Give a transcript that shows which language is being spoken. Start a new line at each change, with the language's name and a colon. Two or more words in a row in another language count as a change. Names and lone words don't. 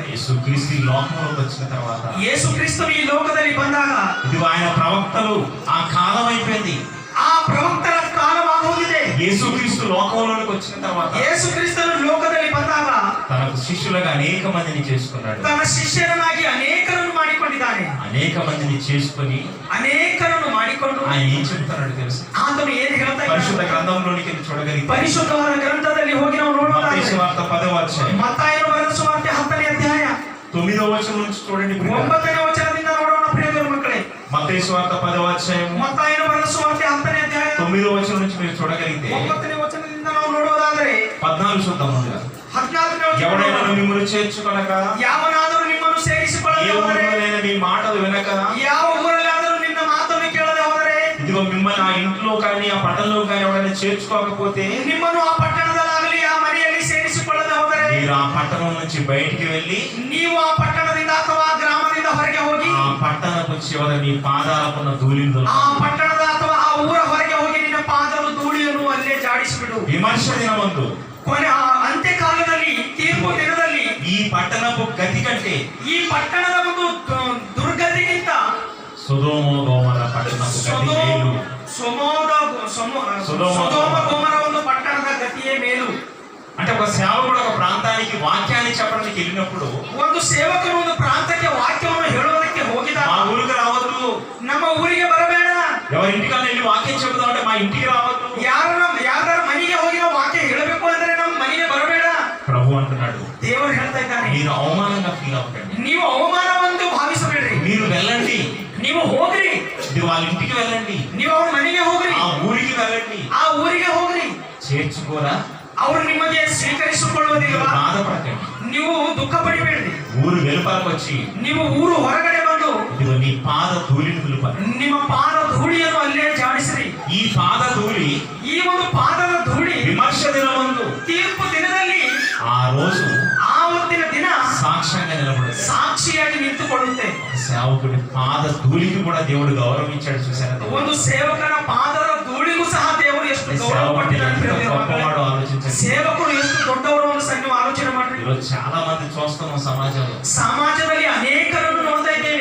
Telugu: యేసుక్రీస్తు ఈ లోకంలోకి వచ్చిన తర్వాత
Kannada: ಯೇಸು ಕ್ರಿಸ್ತನು ಈ ಲೋಕದಲ್ಲಿ ಬಂದಾಗ
Telugu: ఇదిగో ఆయన ప్రవక్తలు ఆ కాలం అయిపోయింది.
Kannada: ಆ ಪ್ರವಕ್ತರ ಕಾಲವಾಗೋಗಿದೆ.
Telugu: యేసుక్రీస్తు లోకంలోకి వచ్చిన తర్వాత
Kannada: ಯೇಸು ಕ್ರಿಸ್ತನು ಲೋಕದಲ್ಲಿ ಬಂದಾಗ
Telugu: తనకు శిష్యులుగా అనేక మందిని చేసుకున్నాడు.
Kannada: ತನ್ನ ಶಿಷ್ಯರನ್ನಾಗಿ ಅನೇಕರನ್ನು ಮಾಡಿಕೊಂಡಿದ್ದಾನೆ.
Telugu: అనేక మందిని చేసుకొని
Kannada: ಅನೇಕರನ್ನು ಮಾಡಿಕೊಂಡು
Telugu: ఆయన ఏం చెప్తున్నాడు తెలుసు?
Kannada: ಆತನು ಏನು ಹೇಳ್ತಾ
Telugu: పరిశుద్ధ
Kannada: ಇದ್ದಾನೆ?
Telugu: గ్రంథంలోనికి చూడగలిగితే
Kannada: ಪರಿಶುದ್ಧವಾದ ಗ್ರಂಥದಲ್ಲಿ ಹೋಗಿ ನಾವು
Telugu: మత్తయి
Kannada: ನೋಡೋದಾದ್ರೆ
Telugu: సువార్త 10వ అధ్యాయం
Kannada: ಮತ್ತಾಯನು ಬರೆದ ಸುವಾರ್ತೆ 10ನೇ ಅಧ್ಯಾಯ
Telugu: 9వ ವಚనం నుంచి చూడండి.
Kannada: 9ನೇ ವಚನದಿಂದ ನೋಡೋಣ ಪ್ರಿಯ ಮಕ್ಕಳೇ.
Telugu: మత్తయి సువార్త 10వ అధ్యాయం
Kannada: ಮತ್ತಾಯನು ಬರೆದ ಸುವಾರ್ತೆ 10ನೇ ಅಧ್ಯಾಯ
Telugu: 9వ వచనం నుంచి మీరు చూడగలిగితే
Kannada: 9ನೇ ವಚನದಿಂದ ನಾವು ನೋಡೋದಾದ್ರೆ
Telugu: 14 చూద్దాం ముందుగా.
Kannada: 14ನೇ
Telugu: ఎవడైనా
Kannada: ವಚನ
Telugu: మిమ్మల్ని చేర్చుకొనక
Kannada: ಯಾವನಾದರೂ ನಿಮ್ಮನ್ನು
Telugu: ఏ
Kannada: ಸೇರಿಸಿಕೊಳ್ಳದೆ ಹೋದರೆ
Telugu: ఊరిలోనైనా మీ మాటలు వినక
Kannada: ಯಾವ ಊರಲ್ಲಾದರೂ ನಿನ್ನ ಮಾತನ್ನು ಕೇಳದೆ ಹೋದರೆ
Telugu: ఇదిగో మిమ్మల్ని ఆ ఇంట్లో కానీ ఆ పట్టణంలో కానీ ఎవరైనా చేర్చుకోకపోతే
Kannada: ನಿಮ್ಮನ್ನು ಆ ಪಟ್ಟಣದಲ್ಲಾಗಲಿ ಆ ಮನೆಯಲ್ಲಿ ಸೇರಿಸಿಕೊಳ್ಳದೆ ಹೋದರೆ
Telugu: మీరు ఆ పట్టణం నుంచి బయటికి వెళ్ళి
Kannada: ನೀವು ಆ ಪಟ್ಟಣದಿಂದ ಅಥವಾ ಗ್ರಾಮದಿಂದ ಹೊರಗೆ ಹೋಗಿ
Telugu: ఆ పట్టణపు చివర మీ పాదాలకున్న ధూళిని
Kannada: ಆ ಪಟ್ಟಣದ ಅಥವಾ ಆ ಊರ ಹೊರಗೆ ಹೋಗಿ ನಿನ್ನ ಪಾದದ ಧೂಳಿಯನ್ನು ಅಲ್ಲೇ ಜಾಡಿಸಿಬಿಡು.
Telugu: విమర్శ దినమందు
Kannada: ಕೊನೆ ಆ ಅಂತ್ಯಕಾಲದಲ್ಲಿ ತೀರ್ಪು ದಿನದಲ್ಲಿ
Telugu: ఈ పట్టణపు గతి కంటే
Kannada: ಈ ಪಟ್ಟಣದ ಒಂದು ದುರ್ಗತಿಗಿಂತ
Telugu: సొదొమ గొమొర పట్టణపు గతి మేలు.
Kannada: ಸೊದೋಮ ಗೊಮೊರ ಒಂದು ಪಟ್ಟಣದ ಗತಿಯೇ ಮೇಲು.
Telugu: అంటే ఒక సేవకుడు ఒక ప్రాంతానికి వాక్యాన్ని చెప్పడానికి వెళ్ళినప్పుడు
Kannada: ಒಂದು ಸೇವಕನು ಒಂದು ಪ್ರಾಂತಕ್ಕೆ ವಾಕ್ಯವನ್ನು ಹೇಳುವುದಕ್ಕೆ ಹೋಗಿದಾಗ
Telugu: మా ఊరికి రావద్దు,
Kannada: ನಮ್ಮ ಊರಿಗೆ ಬರಬೇಡ,
Telugu: ఎవరి ఇంటికన్నా వెళ్ళి వాక్యం చెబుతాం అంటే మా ఇంటికి రావద్దు,
Kannada: ಯಾರ ಮನೆಗೆ ಹೋಗಿ ನಾವು ವಾಕ್ಯ ಹೇಳಬೇಕು ಅಂದ್ರೆ ನಮ್ಮ ಮನೆಗೆ ಬರಬೇಡ
Telugu: ప్రభు అంటున్నాడు.
Kannada: ದೇವರು ಹೇಳ್ತಾ ಇದ್ದಾನೆ.
Telugu: మీరు అవమానంగా ఫీల్ అవ్వకండి,
Kannada: ನೀವು ಅವಮಾನವೆಂದು ಭಾವಿಸಬೇಡ್ರಿ,
Telugu: మీరు వెళ్ళండి,
Kannada: ನೀವು ಹೋಗ್ರಿ,
Telugu: ఇది వాళ్ళ ఇంటికి వెళ్ళండి,
Kannada: ನೀವು ಅವ್ರ ಮನೆಗೆ ಹೋಗ್ರಿ,
Telugu: ఆ ఊరికి వెళ్ళండి.
Kannada: ಆ ಊರಿಗೆ ಹೋಗ್ರಿ.
Telugu: చేర్చుకోరా,
Kannada: ಅವರು ನಿಮಗೆ ಸ್ವೀಕರಿಸಿಕೊಳ್ಳುವುದಿಲ್ವಾ?
Telugu: బాధపడకండి,
Kannada: ನೀವು ದುಃಖ ಪಡಿಬೇಡ್ರಿ.
Telugu: ఊరు వెలుపలకు వచ్చి
Kannada: ನೀವು ಊರು ಹೊರಗಡೆ ಬಂದು
Telugu: ఇదిగో నీ పాద ధూళిని దులుపాలి.
Kannada: ನಿಮ್ಮ ಪಾದ ಧೂಳಿಯನ್ನು ಅಲ್ಲೇ ಜಾಡಿಸಿರಿ.
Telugu: ఈ పాద ధూళి
Kannada: ಈ ಒಂದು ಪಾದದ ಧೂಳಿ
Telugu: విమర్శ దినమందు
Kannada: ತೀರ್ಪು ದಿನದಲ್ಲಿ
Telugu: ఆ రోజు
Kannada: ಆ ಹೊತ್ತಿನ ದಿನ
Telugu: సాక్ష్యంగా నిలబడదు.
Kannada: ಸಾಕ್ಷಿಯಾಗಿ ನಿಂತುಕೊಳ್ಳುತ್ತೆ.
Telugu: సేవకుడి పాద ధూళికి కూడా దేవుడు గౌరవం ఇచ్చాడు. చూసారా?
Kannada: ಒಂದು ಸೇವಕನ ಪಾದದ ಧೂಳಿಗೂ ಸಹ ದೇವರು ಎಷ್ಟು ಗೌರವ ಕೊಟ್ಟಿದ್ದಾನೆ.
Telugu: గొప్పవాడు ఆలోచించండి.
Kannada: ಸೇವಕರು ಎಷ್ಟು ದೊಡ್ಡವರು ಅಂತ ಸಹ ನೀವು ಆಲೋಚನೆ ಮಾಡ್ರಿ.
Telugu: ఈరోజు చాలా మంది చూస్తున్నాం సమాజంలో.
Kannada: ಸಮಾಜದಲ್ಲಿ ಅನೇಕರನ್ನು ನೋಡ್ತಾ ಇದ್ದೇವೆ.